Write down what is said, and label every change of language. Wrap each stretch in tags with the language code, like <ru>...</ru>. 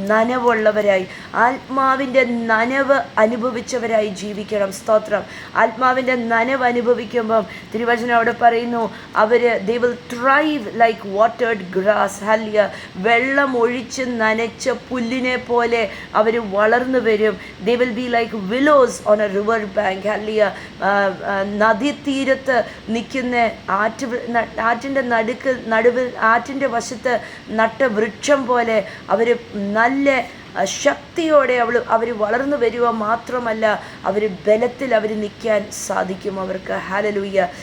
<ml>നനവുള്ളവരായി, ആത്മാവിൻ്റെ നനവ് അനുഭവിച്ചവരായി ജീവിക്കണം. സ്തോത്രം. ആത്മാവിൻ്റെ നനവ് അനുഭവിക്കുമ്പം തിരുവചനം അവിടെ പറയുന്നു,</ml> <en>they will thrive like watered grass.</en> <ml>Hallelujah. വെള്ളം ഒഴിച്ച് നനച്ച പുല്ലിനെ പോലെ അവർ വളർന്നു വരും.</ml> <en>they will be like willows on a river bank.</en> <ml>Hallelujah. നദീതീരത്ത് നിൽക്കുന്ന ആറ്റിൻ്റെ നടുവിൽ ആറ്റിൻ്റെ വശത്ത് നട്ട വൃക്ഷം പോലെ അവർ നല്ല ശക്തിയോടെ അവർ വളർന്നു വരിക മാത്രമല്ല, അവർ ബലത്തിൽ അവർ നിൽക്കാൻ സാധിക്കും അവർക്ക്. ഹല്ലേലൂയ.</ml>